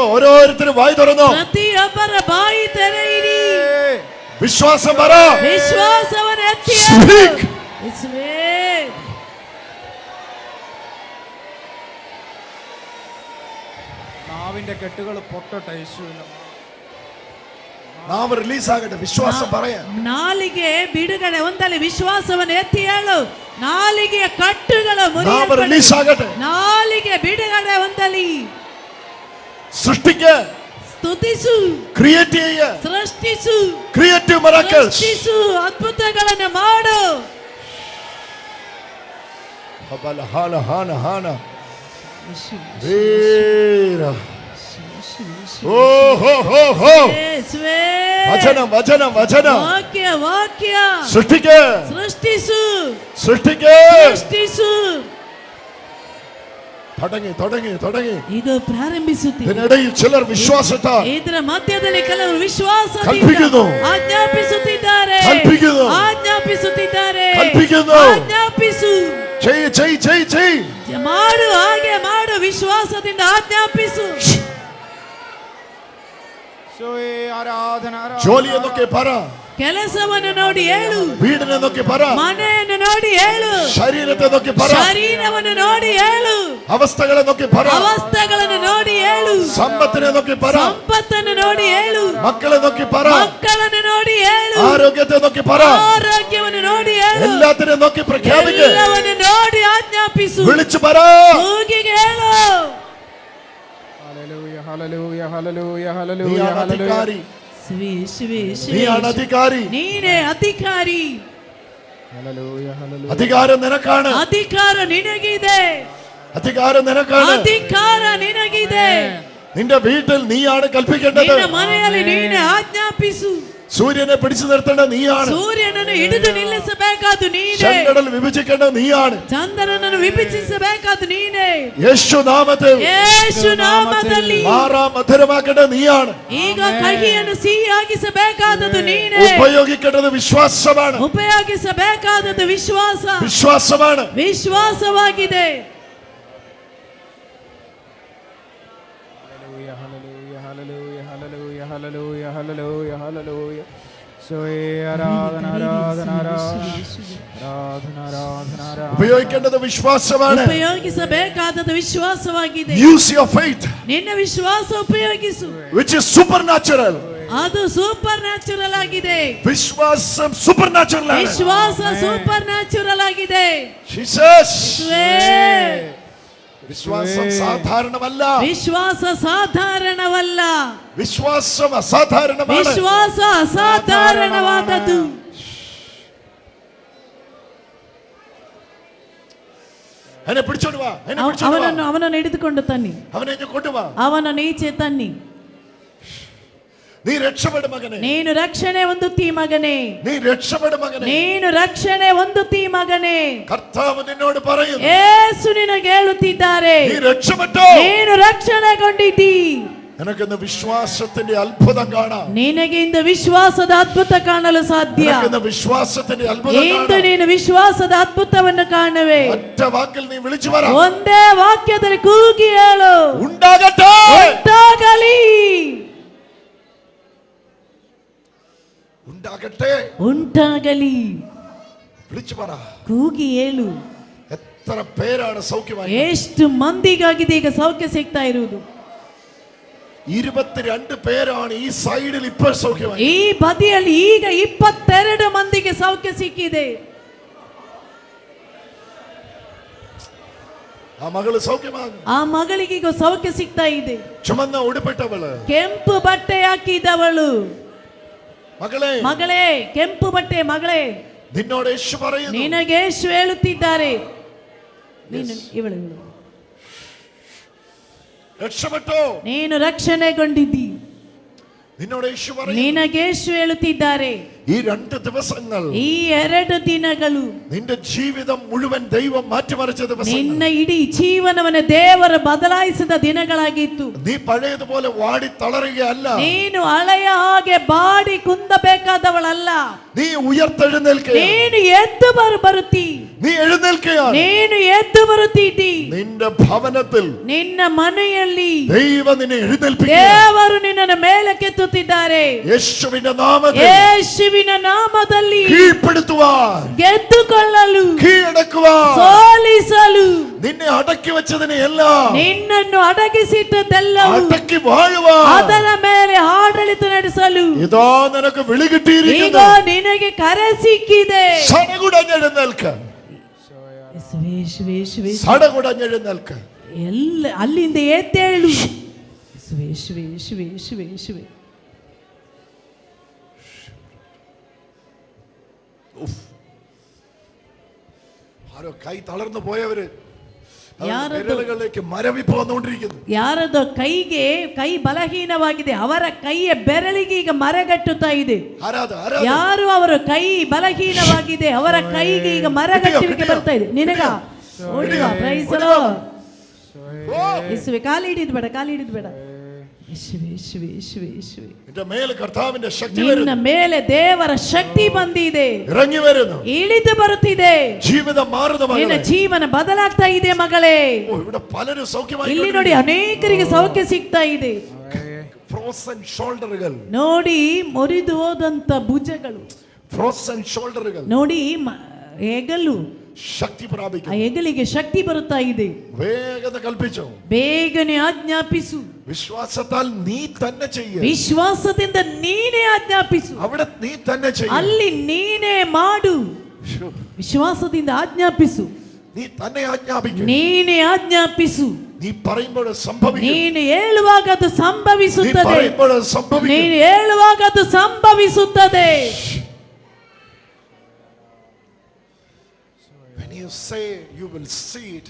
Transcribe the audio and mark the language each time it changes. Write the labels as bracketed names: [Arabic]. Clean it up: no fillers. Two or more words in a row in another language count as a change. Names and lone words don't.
[Malayalam] ഓരോരുത്തരും വായി തുറന്നോ. [Kannada] ಪ್ರತಿಯೊಬ್ಬರ ಬಾಯಿ ತೆರೆಯಿರಿ. [Malayalam] വിശ്വാസം പറ. [Kannada] ವಿಶ್ವಾಸವನ್ನು ಎತ್ತಿ [English] Speak. [Kannada] ಯೇಸುವೇ. [Malayalam] നാവിന്റെ കെട്ടുകൾ പൊട്ടട്ടെ യേശുവിന്റെ. നാവ് റിലീസ് ആകട്ടെ. വിശ്വാസം പറയാ. [Kannada] ನಾಲಿಗೆ ಬಿಡುಗಡೆ ಹೊಂದಲಿ. ವಿಶ್ವಾಸವನ್ನು ಎತ್ತಿ ಹೇಳು. ನಾಲಿಗೆಯ ಕಟ್ಟುಗಳು [Malayalam] നാവ് [Kannada] ಮುರಿಯಲ್ಪಡಲಿ. [Malayalam] റിലീസ് ആകട്ടെ. [Kannada] ನಾಲಿಗೆ ಬಿಡುಗಡೆ ಹೊಂದಲಿ. [Malayalam] സൃഷ്ടിക്ക. [Kannada] ಸ್ತುತಿಸು. [Malayalam] ക്രിയേറ്റ് ചെയ്യ. [Kannada] ಸೃಷ್ಟಿಸು. [English] creative miracles. [Kannada] ಸೃಷ್ಟಿಸು. ಅದ್ಭುತಗಳನ್ನು ಮಾಡು. ഹബല ഹാന ഹാന ഹാന വീര. ഓ ഹോ ഹോ ഹോ. ಯೇಸುವೇ. [Malayalam] വചനം വചനം വചനം. [Kannada] ವಾಕ್ಯ, ವಾಕ್ಯ. [Malayalam] സൃഷ്ടിക്ക. [Kannada] ಸೃಷ್ಟಿಸು. [Malayalam] സൃഷ്ടിക്ക. [Kannada] ಸೃಷ್ಟಿಸು. [Malayalam] തുടങ്ങി തുടങ്ങി തുടങ്ങി. [Kannada] ಈಗ ಪ್ರಾರಂಭಿಸುತ್ತೀವಿ. [Malayalam] ഇതിനിടയിൽ ചിലർ വിശ്വാസത്താൽ [Kannada] ಇದರ ಮಧ್ಯದಲ್ಲಿ ಕೆಲವರು ವಿಶ್ವಾಸದಿಂದ [Malayalam] ಕಲ್ಪಿക്കുന്നു. [Kannada] ಆಜ್ಞಾಪಿಸುತ್ತಿದ್ದಾರೆ. [Malayalam] ಕಲ್ಪಿക്കുന്നു. [Kannada] ಆಜ್ಞಾಪಿಸುತ್ತಿದ್ದಾರೆ. [Malayalam] ಕಲ್ಪಿക്കുന്നു. [Kannada] ಆಜ್ಞಾಪಿಸು. [Malayalam] ചെയ് ചെയ് ചെയ് ചെയ്. [Kannada] ಮಾಡು, ಹಾಗೆ ಮಾಡು. ವಿಶ್ವಾಸದಿಂದ ಆಜ್ಞಾಪಿಸು. [Malayalam] ഈശോയെ ആരാധന, ആരാധന. ജോലി എന്നൊക്കെ പറ. [Kannada] ಕೆಲಸವನ್ನು ನೋಡಿ ಹೇಳು. [Malayalam] വീടിനെ എന്നൊക്കെ പറ. [Kannada] ಮನೆಯನ್ನು ನೋಡಿ ಹೇಳು. [Malayalam] ശരീരത്തെ എന്നൊക്കെ പറ. [Kannada] ಶರೀರವನ್ನು ನೋಡಿ ಹೇಳು. [Malayalam] അവസ്ഥകളെ എന്നൊക്കെ പറ. [Kannada] ಅವಸ್ಥೆಗಳನ್ನು ನೋಡಿ ಹೇಳು. [Malayalam] സമ്പത്തിനെ എന്നൊക്കെ പറ. [Kannada] ಸಂಪತ್ತನ್ನು ನೋಡಿ ಹೇಳು. [Malayalam] മക്കളെ എന്നൊക്കെ പറ. [Kannada] ಮಕ್ಕಳನ್ನು ನೋಡಿ ಹೇಳು. [Malayalam] ആരോഗ്യത്തെ എന്നൊക്കെ പറ. [Kannada] ಆರೋಗ್ಯವನ್ನು ನೋಡಿ ಹೇಳು. [Malayalam] എല്ലാത്തിനെ നോക്കി പ്രഖ്യാപിക്കുക. [Kannada] ಎಲ್ಲವನ್ನು ನೋಡಿ ಆಜ್ಞಾಪಿಸು. [Malayalam] വിളിച്ചു പറ. [Kannada] ಕೂಗಿಗೆ ಹೇಳು. [Malayalam] ഹല്ലേലൂയ, ഹല്ലേലൂയ, ഹല്ലേലൂയ, ഹല്ലേലൂയ, നീയാണ് ഹല്ലേലൂയ. അധികാരി. [Kannada] ಶಿವೆ, ಶಿವೆ, ಶಿವೆ. [Malayalam] നീയാണ് അധികാരി. [Kannada] ನೀನೇ ಅಧಿಕಾರಿ. [Malayalam] ഹല്ലേലൂയ, ഹല്ലേലൂയ. അധികാരം നിനക്കാണ്. [Kannada] ಅಧಿಕಾರ ನಿನಗಿದೆ. [Malayalam] അധികാരം നിനക്കാണ്. [Kannada] ಅಧಿಕಾರ ನಿನಗಿದೆ. [Malayalam] നിന്റെ വീട്ടിൽ നീയാണ് കൽപ്പിക്കേണ്ടത്. [Kannada] ನಿನ್ನ ಮನೆಯಲ್ಲಿ ನೀನೇ ಆಜ್ಞಾಪಿಸು. [Malayalam] സൂര്യനെ പിടിച്ചു നിർത്തേണ്ട നീയാണ്. [Kannada] ಸೂರ್ಯನನ್ನು ಹಿಡಿದು ನಿಲ್ಲಿಸಬೇಕಾದ ನೀನೇ. [Malayalam] ചെങ്കടൽ വിഭജിക്കേണ്ടത് നീയാണ്. [Kannada] ಚಂದ್ರನನ್ನು ವಿಭಜಿಸಬೇಕಾದ ನೀನೇ. [Malayalam] യേശു നാമത്തിൽ [Kannada] ಯೇಸು ನಾಮದಲ್ಲಿ [Malayalam] മാറാം മധുരമാക്കേണ്ടത് നീയാണ്. [Kannada] ಈಗ ಕಹಿಯನ್ನು ಸಿಹಿಯಾಗಿಸಬೇಕಾದದ್ದು ನೀನೇ. [Malayalam] ഉപയോഗിക്കേണ്ടത് വിശ്വാസമാണ്. [Kannada] ಉಪಯೋಗಿಸಬೇಕಾದದ್ದು ವಿಶ್ವಾಸ. [Malayalam] വിശ്വാസമാണ്. [Kannada] ವಿಶ್ವಾಸವಾಗಿದೆ. [Malayalam] ഹല്ലേലൂയ, ഹല്ലേലൂയ, ഹല്ലേലൂയ, ഹല്ലേലൂയ, ഹല്ലേലൂയ, ഹല്ലേലൂയ, ഹല്ലേലൂയ. ആരാധന ആരാധന ആരാധന ആരാധന ആരാധന. ഉപയോഗിക്കേണ്ടത് വിശ്വാസമാണ്. [Kannada] ಉಪಯೋಗಿಸಬೇಕಾದದ್ದು ವಿಶ್ವಾಸವಾಗಿದೆ. [English] use your faith, [Kannada] ನಿನ್ನ ವಿಶ್ವಾಸ ಉಪಯೋಗಿಸು. [English] which is supernatural. [Kannada] ಅದು ಸೂಪರ್ ನ್ಯಾಚುರಲ್ ಆಗಿದೆ. [Malayalam] വിശ്വാസം supernatural ആണ്. [Kannada] ವಿಶ್ವಾಸ ಸೂಪರ್ ನ್ಯಾಚುರಲ್ ಆಗಿದೆ. Jesus. ಯೇಸುವೇ. [Malayalam] വിശ്വാസം സാധാരണമല്ല. [Kannada] ವಿಶ್ವಾಸ ಸಾಧಾರಣವಲ್ಲ. [Malayalam] വിശ്വാസം അസാധാരണമാണ്. [Kannada] ವಿಶ್ವಾಸ ಅಸಾಧಾರಣವಾದದ್ದು. [Malayalam] എന്നെ പിടിച്ചോണ്ട് വാ, എന്നെ പിടിച്ചോണ്ട് വാ. [Kannada] ಅವನನ್ನು ಹಿಡಿದುಕೊಂಡು ತನ್ನಿ. [Malayalam] അവനെ ഇങ്ങ് കൊണ്ടുവാ. [Kannada] ಅವನನ್ನು ಈಚೆ ತನ್ನಿ. [Malayalam] നീ രക്ഷപ്പെടും മകനെ. [Kannada] ನೀನು ರಕ್ಷಣೆ ಹೊಂದುತ್ತೀ ಮಗನೇ. [Malayalam] നീ രക്ഷപ്പെടും മകനെ. [Kannada] ನೀನು ರಕ್ಷಣೆ ಹೊಂದುತ್ತೀ ಮಗನೇ. [Malayalam] കർത്താവ് നിന്നോട് പറയുന്നു, [Kannada] ಯೇಸು ನಿನಗೆ ಹೇಳುತ್ತಿದ್ದಾರೆ, [Malayalam] നീ രക്ഷപ്പെട്ടോ. [Kannada] ನೀನು ರಕ್ಷಣೆಗೊಂಡಿದ್ದೀ. [Malayalam] നിനക്കിന്ന് വിശ്വാസത്തിന്റെ അത്ഭുതം കാണാം. [Kannada] ನಿನಗೆ ಇಂದು ವಿಶ್ವಾಸದ ಅದ್ಭುತ ಕಾಣಲು ಸಾಧ್ಯ. [Malayalam] നിനക്കിന്ന് വിശ്വാസത്തിന്റെ അത്ഭുതം [Kannada] ಇಂದು [Malayalam] കാണാം. [Kannada] ನೀನು ವಿಶ್ವಾಸದ ಅದ್ಭುತವನ್ನು ಕಾಣುವೆ. [Malayalam] ഒറ്റ വാക്കിൽ നീ വിളിച്ചു പറ, [Kannada] ಒಂದೇ ವಾಕ್ಯದಲ್ಲಿ ಕೂಗಿ ಹೇಳು, [Malayalam] ഉണ്ടാകട്ടെ. [Kannada] ಉಂಟಾಗಲಿ. [Malayalam] ഉണ്ടാകട്ടെ. [Kannada] ಉಂಟಾಗಲಿ. [Malayalam] വിളിച്ചു പറ. [Kannada] ಕೂಗಿ ಹೇಳು. [Malayalam] എത്ര പേരാണ് സൗഖ്യമായി? [Kannada] ಎಷ್ಟು ಮಂದಿಗಾಗಿದೆ ಈಗ ಸೌಖ್ಯ ಸಿಗ್ತಾ ಇರುವುದು? [Malayalam] 22 പേരാണ് ഈ സൈഡിൽ ഇപ്പോൾ സൗഖ്യമായി. [Kannada] ಈ ಬದಿಯಲ್ಲಿ ಈಗ 22 ಮಂದಿಗೆ ಸೌಖ್ಯ ಸಿಕ್ಕಿದೆ. [Malayalam] ആ മകള് സൗഖ്യമാകും. [Kannada] ಆ ಮಗಳಿಗೆ ಈಗ ಸೌಖ್ಯ ಸಿಗ್ತಾ ಇದೆ. [Malayalam] ചുമന്ന ഉടുപ്പിട്ടവള്, [Kannada] ಕೆಂಪು ಬಟ್ಟೆ ಹಾಕಿದವಳು, [Malayalam] മകളെ, [Kannada] ಮಗಳೇ, ಕೆಂಪು ಬಟ್ಟೆ ಮಗಳೇ, [Malayalam] നിന്നോട് യേശു പറയുന്നു, [Kannada] ನಿನಗೆ ಯೇಸು ಹೇಳುತ್ತಿದ್ದಾರೆ, ನೀನು ಇವಳು [Malayalam] രക്ഷപ്പെട്ടോ. [Kannada] ನೀನು ರಕ್ಷಣೆಗೊಂಡಿದ್ದಿ. [Malayalam] നിന്നോട് യേശു പറയുന്നു, [Kannada] ನಿನಗೆ ಯೇಸು ಹೇಳುತ್ತಿದ್ದಾರೆ, [Malayalam] ഈ 2 ദിവസങ്ങൾ, [Kannada] ಈ 2 ದಿನಗಳು [Malayalam] നിന്റെ ജീവിതം മുഴുവൻ ദൈവം മാറ്റിമറിച്ച ദിവസങ്ങൾ. [Kannada] ನಿನ್ನ ಇಡೀ ಜೀವನವನ್ನು ದೇವರು ಬದಲಾಯಿಸಿದ ದಿನಗಳಾಗಿತ್ತು. [Malayalam] നീ പഴയതുപോലെ വാടി തളരുകയല്ല. [Kannada] ನೀನು ಹಳೆಯ ಹಾಗೆ ಬಾಡಿ ಕುಂದಬೇಕಾದವಳಲ್ಲ. [Malayalam] നീ ഉയർത്തെഴുന്നേൽക്കുക. [Kannada] ನೀನು ಎದ್ದು ಬರುತ್ತಿ. [Malayalam] നീ എഴുന്നേൽക്കുകയാണ്. [Kannada] ನೀನು ಎದ್ದು ಬರುತ್ತಿದ್ದಿ. [Malayalam] നിന്റെ ഭവനത്തിൽ [Kannada] ನಿನ್ನ ಮನೆಯಲ್ಲಿ [Malayalam] ദൈവം നിന്നെ എഴുന്നേൽപ്പിക്കുക. [Kannada] ದೇವರು ನಿನ್ನನ್ನು ಮೇಲಕ್ಕೆತ್ತುತ್ತಿದ್ದಾರೆ. [Malayalam] യേശുവിന്റെ നാമത്തിൽ [Kannada] ಯೇಸುವಿನ ನಾಮದಲ್ಲಿ [Malayalam] കീഴ്പ്പെടുത്തുവാൻ, [Kannada] ಗೆದ್ದುಕೊಳ್ಳಲು, [Malayalam] കീഴടക്കുവാൻ, [Kannada] ಸೋಲಿಸಲು, [Malayalam] നിന്നെ അടക്കി വെച്ചതിനെ എല്ലാം [Kannada] ನಿನ್ನನ್ನು ಅಡಗಿಸಿಟ್ಟದೆಲ್ಲವೂ [Malayalam] അടക്കി വാഴുവാൻ, [Kannada] ಅದರ ಮೇಲೆ ಆಡಳಿತ ನಡೆಸಲು [Malayalam] ഇതാ നിനക്ക് വിളി [Kannada] ಈಗ [Malayalam] കിട്ടിയിരിക്കുന്നു. [Kannada] ನಿನಗೆ ಕರೆ ಸಿಕ್ಕಿದೆ. [Malayalam] സടകുടഞ്ഞെഴുന്നേൽക്ക, [Kannada] ಯೇಸುವೇ, ಯೇಸುವೇ, ಯೇಸುವೇ. [Malayalam] സടകുടഞ്ഞെഴുന്നേൽക്ക. [Kannada] ಎಲ್ಲ ಅಲ್ಲಿಂದ ಎದ್ದೇಳು. ಯೇಸುವೇ, ಯೇಸುವೇ, ಯೇಸುವೇ, ಯೇಸುವೇ, ಯೇಸುವೇ. [Malayalam] ആരോ കൈ തളർന്നു പോയവര് [Kannada] ಯಾರದು? [Malayalam] വിരലുകളിലേക്ക് മരവിപ്പ് വന്നുകൊണ്ടിരിക്കുന്നു. [Kannada] ಯಾರದೋ ಕೈಗೆ ಕೈ ಬಲಹೀನವಾಗಿದೆ, ಅವರ ಕೈಯ ಬೆರಳಿಗೆ ಈಗ ಮರಗಟ್ಟುತ್ತಾ ಇದೆ. [Malayalam] ആരാധ [Kannada] ಯಾರು ಅವರ ಕೈ ಬಲಹೀನವಾಗಿದೆ ಅವರ ಕೈಗೆ ಈಗ ಮರಗಟ್ಟುವಿಕೆ ಬರ್ತಾ ಇದೆ. ನಿನಗ ಓಡುವ [English] praise the Lord. [Kannada] ಯೇಸುವೇ, ಕಾಲು ಹಿಡಿದು ಬೇಡ, ಕಾಲು ಹಿಡಿದು ಬೇಡ. ಯೇಸುವೇ, ಯೇಸುವೇ, ಯೇಸುವೇ, ಯೇಸುವೇ. [Malayalam] നിന്റെ മേൽ കർത്താവിന്റെ ശക്തി [Kannada] ನಿನ್ನ [Malayalam] വരുന്നു. [Kannada] ಮೇಲೆ ದೇವರ ಶಕ್ತಿ ಬಂದಿದೆ, [Malayalam] ഇറങ്ങി വരുന്നു. [Kannada] ಇಳಿದು ಬರುತ್ತಿದೆ. [Malayalam] ജീവിതം മാറുന്ന [Kannada] ನಿನ್ನ [Malayalam] മകളെ. [Kannada] ಜೀವನ ಬದಲಾಗ್ತಾ ಇದೆ ಮಗಳೇ. [Malayalam] ഓ, ഇവിടെ പലരും സൗഖ്യമായി. [Kannada] ಇಲ್ಲಿ ನೋಡಿ ಅನೇಕರಿಗೆ ಸೌಖ್ಯ ಸಿಗ್ತಾ ಇದೆ. [English] frozen shoulders, [Kannada] ನೋಡಿ ಮುರಿದು ಹೋದಂತ ಭುಜಗಳು, [English] frozen shoulders, [Kannada] ನೋಡಿ ಹೆಗಲು, [Malayalam] ശക്തി [Kannada] ಆ [Malayalam] പ്രാപിക്കും. [Kannada] ಹೆಗಲಿಗೆ ಶಕ್ತಿ ಬರುತ್ತಾ ಇದೆ. [Malayalam] വേഗത കൽപ്പിച്ചു. [Kannada] ಬೇಗನೆ ಆಜ್ಞಾಪಿಸು. [Malayalam] വിശ്വാസത്താൽ നീ തന്നെ ചെയ്യ. [Kannada] ವಿಶ್ವಾಸದಿಂದ ನೀನೇ ಆಜ್ಞಾಪಿಸು. [Malayalam] അവിടെ നീ തന്നെ ചെയ്യ. [Kannada] ಅಲ್ಲಿ ನೀನೇ ಮಾಡು. ವಿಶ್ವಾಸದಿಂದ ಆಜ್ಞಾಪಿಸು. [Malayalam] നീ തന്നെ ആജ്ഞാപിക്കും. [Kannada] ನೀನೇ ಆಜ್ಞಾಪಿಸು. [Malayalam] നീ പറയുമ്പോൾ സംഭവിക്കും. [Kannada] ನೀನು ಹೇಳುವಾಗ ಅದು [Malayalam] നീ [Kannada] ಸಂಭವಿಸುತ್ತದೆ. [Malayalam] പറയുമ്പോൾ സംഭവിക്കും. [Kannada] ನೀನು ಹೇಳುವಾಗ ಅದು ಸಂಭವಿಸುತ್ತದೆ. [English] When you say, you will see it.